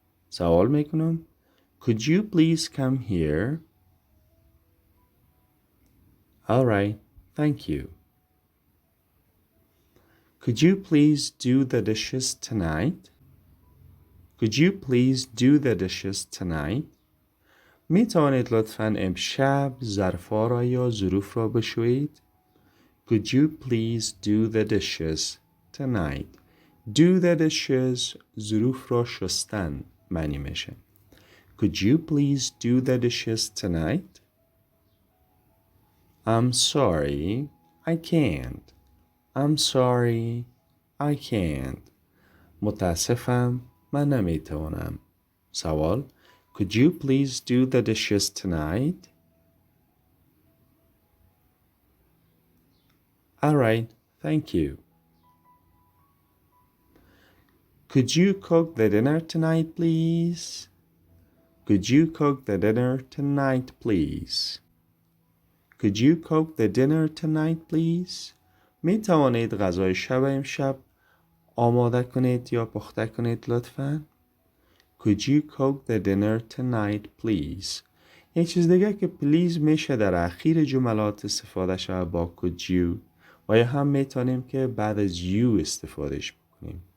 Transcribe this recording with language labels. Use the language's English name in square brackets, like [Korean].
[Persian] سوال می کنم [English] Could you please come here? All right. Thank you. Could you please do the dishes tonight? Could you please do the dishes tonight? [Persian] می توانید لطفاً امشب ظرفا را یا ظروف را بشویید؟ [English] Could you please do the dishes tonight? Do the dishes [Persian] ظروف را شستن معنی میشه. [English] Could you please do the dishes tonight? I'm sorry, I can't. I'm sorry, I can't. [Persian] متاسفم، من نمیتوانم. [English] سوال Could you please do the dishes tonight? All right, thank you. Could you cook the dinner tonight, please? Could you cook the dinner tonight, please? Could you cook the dinner tonight, please? [Persian] می توانید غذای شب امشب آماده کنید یا پخته کنید لطفاً؟ [English] Could you cook the dinner tonight, please? [Persian] یک چیز دیگه که please میشه در اخیر جملات استفاده شود با could you و یا هم میتونیم که بعد از you استفادهش بکنیم.